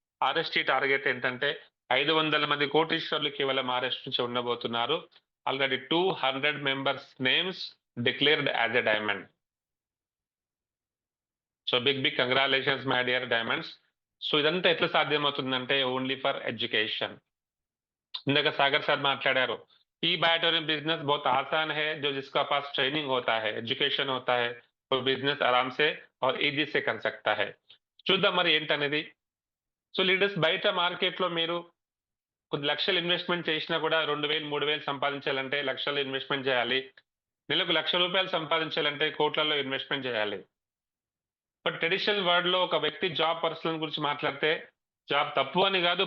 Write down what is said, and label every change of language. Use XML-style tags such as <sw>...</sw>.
<te>RST target ఏంటంటే 500 మంది కోటీశ్వర్లు కేవలం ఆర్ఎస్ నుంచి ఉండబోతున్నారు.</te> <en>Already 200 members names declared as a diamond. So big congratulations my dear diamonds.</en> <te>So ఇదంతా ఎట్లా సాధ్యమవుతుందంటే</te> <en>Only for education.</en> <te>ఇందాక సాగర్ సార్ మాట్లాడారు.</te> <hi>ई बायोटोरियम बिजनेस बहुत आसान है, जो जिसका पास ट्रेनिंग होता है, एजुकेशन होता है, वो बिजनेस आराम से और ఈజీ से कर सकता है.</hi> <te>చూద్దాం మరి ఏంటనేది. సో లీడర్స్ బయట మార్కెట్‌లో మీరు కొద్ది లక్షలు ఇన్వెస్ట్‌మెంట్ చేసినా కూడా 2000, 3000 సంపాదించాలంటే లక్షల్లో ఇన్వెస్ట్‌మెంట్ చేయాలి. నెలకు ₹1,00,000 సంపాదించాలంటే కోట్లల్లో ఇన్వెస్ట్‌మెంట్ చేయాలి. బట్ ట్రెడిషనల్ వరల్డ్‌లో ఒక వ్యక్తి జాబ్ పర్సన్ గురించి మాట్లాడితే జాబ్ తప్పు అని కాదు.</te>